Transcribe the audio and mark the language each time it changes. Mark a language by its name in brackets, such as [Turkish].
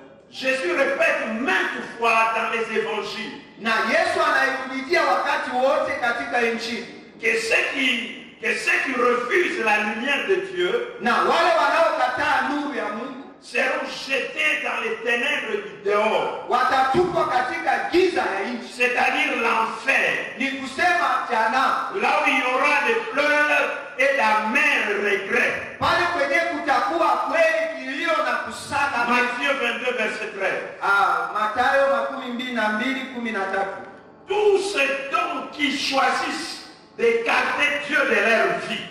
[French] Jésus répète maintes fois dans les évangiles [Swahili] Na Yesu anairudia wakati wote katika Injili, [French] que ceux qui refusent la lumière de Dieu [Swahili] na wale wanaokataa nuru ya Mungu [French] seront jetés dans les ténèbres du dehors, [Swahili] watatupwa katika giza ya nchi, [French] c'est-à-dire l'enfer, [Swahili] ni kusema jehanamu, [French] là où il y aura des pleurs et d'amers regrets. [Swahili] pale kwenye kutakuwa kweli kilio na kusaga maji. [French] Matthieu 22, verset 13. [Swahili] Mathayo 22:13. [French] Tous ceux donc qui choisissent d'écarter Dieu de leur vie